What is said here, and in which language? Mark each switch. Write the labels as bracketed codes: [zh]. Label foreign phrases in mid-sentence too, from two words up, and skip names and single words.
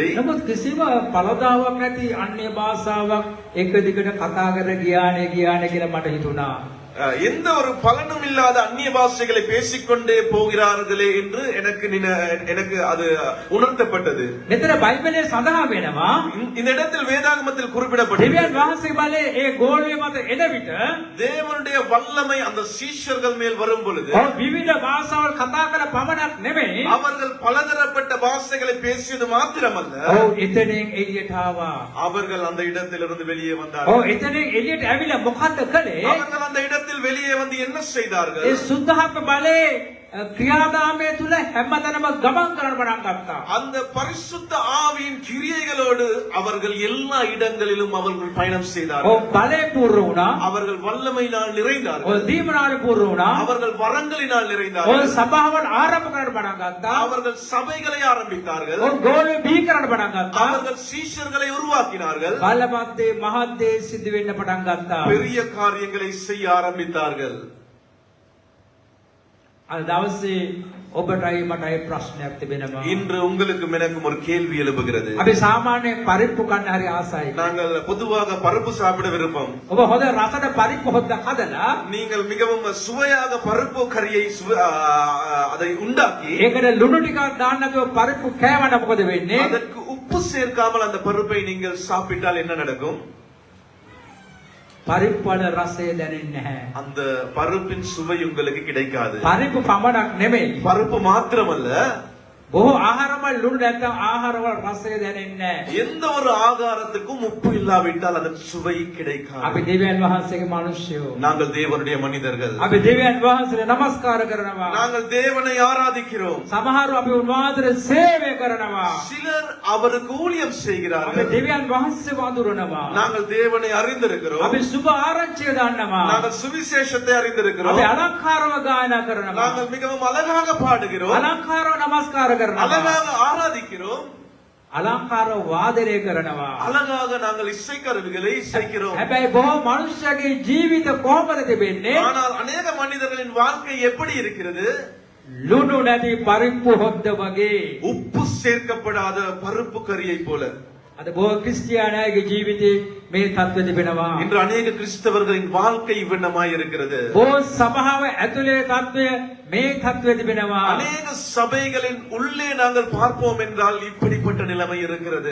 [si] නමුත් කිසිම පළදාවක් නැති අන්‍ය භාෂාවක් එක දිගට කතා කර ගියානේ කියලා මට හිතුණා. [ta] எந்த ஒரு பலனும் இல்லாத அந்நிய பாஷைகளை பேசிக்கொண்டே போகிறார்களே என்று எனக்கு அது உணர்த்தப்பட்டது. [si] මෙතන බයිබලයේ සඳහන් වෙනවා [ta] இந்த இடத்தில் வேதாகமத்தில் குறிப்பிடப்பட்டது, [si] දෙවියන් වහන්සේ බලේ ඒ ගෝලයේ මත එන විට [ta] தேவனுடைய வல்லமை அந்த சீஷர்கள் மேல் வரும் பொழுது [si] විවිධ භාෂාවල් කතා කර පමණක් නෙමෙයි [ta] அவர்கள் பலதரப்பட்ட பாஷைகளை பேசியது மாத்திரமல்ல, [si] එතනින් එළියට ආවා. [ta] அவர்கள் அந்த இடத்திலிருந்து வெளியே வந்தார்கள். [si] එතනින් එළියට ඇවිල්ලා මොකද්ද කළේ? [ta] அவர்கள் அந்த இடத்தில் வெளியே வந்து என்ன செய்தார்கள்? [si] ඒ සුද්ධාත්ම බලේ ක්‍රියාදාමයේ තුල හැමතැනම ගමන් කරන්න පටන් ගත්තා. [ta] அந்த பரிசுத்த ஆவியின் கிரியைகளோடு அவர்கள் எல்லா இடங்களிலும் அவர்கள் பயணம் செய்தார்கள். [si] බලේ පූර්ණ වුණා. [ta] அவர்கள் வல்லமையினால் நிறைந்தார்கள். [si] දීමනාල පූර්ණ වුණා. [ta] அவர்கள் வரங்களினால் நிறைந்தார்கள். [si] සභාවල් ආරම්භ කරන්න පටන් ගත්තා. [ta] அவர்கள் சபைகளை ஆரம்பித்தார்கள். [si] ගෝලෙ බිහි කරන්න පටන් ගත්තා. [ta] அவர்கள் சீஷர்களை உருவாக்கினார்கள். [si] බලපත්දේ මහත්දේ සිද්ධ වෙන්න පටන් ගත්තා. [ta] பெரிய காரியங்களை செய்ய ஆரம்பித்தார்கள். [si] අද දවසේ ඔබටයි මටයි ප්‍රශ්නයක් තිබෙනවා. [ta] இன்று உங்களுக்கும் எனக்கும் ஒரு கேள்வி எழுப்புகிறது. [si] අපි සාමාන්‍ය පරිප්පු කන්න හරි ආසයි. [ta] நாங்கள் பொதுவாக பருப்பு சாப்பிட விருப்பம். [si] ඔබ හොඳ රසට පරිප්පු හොද්දක් හදලා [ta] நீங்கள் மிகவும் சுவையாக பருப்பு கறியை அதை உண்டாக்கி [si] ඒකට ලුණු ටිකක් දාන්න නැතුව පරිප්පු කෑවනම් මොකද වෙන්නේ? [ta] அதற்கு உப்பு சேர்க்காமல் அந்த பருப்பை நீங்கள் சாப்பிட்டால் என்ன நடக்கும்? [si] පරිප්පු වල රසය දැනෙන්නේ නැහැ. [ta] அந்த பருப்பின் சுவை உங்களுக்கு கிடைக்காது. [si] පරිප්පු පමණක් නෙමෙයි. [ta] பருப்பு மாத்திரமல்ல, [si] බොහෝ ආහාරවල ලුණු නැත්නම් ආහාරවල රසය දැනෙන්නේ නැහැ. [ta] எந்த ஒரு ஆகாரத்துக்கும் உப்பு இல்லாவிட்டால் அதன் சுவை கிடைக்காது. [si] අපි දෙවියන් වහන්සේගේ මිනිස්සුයෝ. [ta] நாங்கள் தேவனுடைய மனிதர்கள். [si] අපි දෙවියන් වහන්සේට නමස්කාර කරනවා. [ta] நாங்கள் தேவனை ஆராதிக்கிறோம். [si] සමහරව අපි උන්වහන්සේට සේවය කරනවා. [ta] சிலர் அவருக்கு ஊழியம் [si] අපි [ta] செய்கிறார்கள். [si] දෙවියන් වහන්සේ වඳුරනවා. [ta] நாங்கள் தேவனை அறிந்திருக்கிறோம். [si] අපි සුබ ආරංචිය දන්නවා. [ta] நாங்கள் சுவிசேஷத்தை அறிந்திருக்கிறோம். [si] අපි අලංකාරව ගායනා කරනවා. [ta] நாங்கள் மிகவும் அழகாக பாடுகிறோம். [si] අලංකාරව නමස්කාර කරනවා. [ta] அழகாக ஆராதிக்கிறோம். [si] අලංකාරව වාදනය කරනවා. [ta] அழகாக நாங்கள் இசைக்கருவிகளை இசைக்கிறோம். [si] හැබැයි බොහෝ මනුෂ්‍යගේ ජීවිත කොහොමද තිබෙන්නේ? [ta] ஆனால் அநேக மனிதர்களின் வாழ்க்கை எப்படி இருக்கிறது? [si] ලුණු නැති පරිප්පු හොද්ද වගේ. [ta] உப்பு சேர்க்கப்படாத பருப்பு கறியை போல. [si] අද බොහෝ ක්‍රිස්තියානියාගේ ජීවිතේ මේ தත්ත්වය තිබෙනවා. [ta] இன்று அநேக கிறிஸ்தவர்களின் வாழ்க்கை இவ்விடமாய் இருக்கிறது. [si] බොහෝ සභාව ඇතුලේ தත්ත්වය මේ தත්ත්වය තිබෙනවා. [ta] அநேக சபைகளின் உள்ளே நாங்கள் பார்ப்போம் என்றால் இப்படிப்பட்ட நிலைமை இருக்கிறது.